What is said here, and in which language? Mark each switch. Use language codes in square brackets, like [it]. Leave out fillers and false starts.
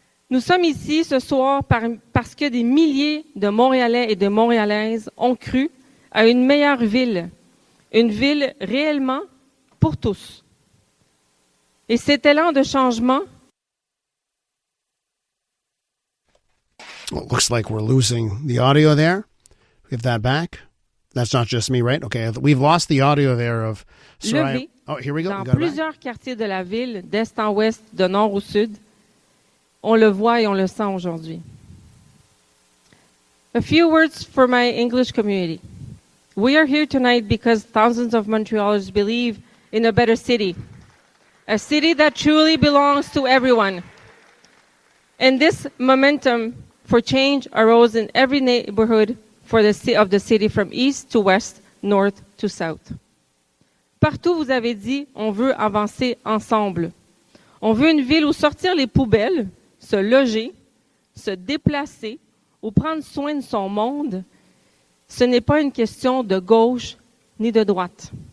[fr] Nous sommes ici ce soir parce que des milliers de Montréalais et de Montréalaises ont cru à une meilleure ville, une ville réellement pour tous. Et cet élan de changement. [en] Well, it looks like we're losing the audio there. We have that back. That's not just me, right? Okay, we've lost the audio there of Soraya. Oh, here we go. [fr] Dans plusieurs quartiers de la ville, d'est en ouest, de nord au sud, on le voit et on le sent aujourd'hui. [en] A few words for my English community. We are here tonight because thousands of Montrealers believe in a better city, a city that truly belongs to everyone. And this momentum for change arose in every neighborhood of the city from east to west, north to south. [fr] Partout, vous avez dit, on veut avancer ensemble. On veut une ville où sortir les poubelles, se loger, se déplacer ou prendre soin de son monde, ce n'est pas une question de gauche ni de droite.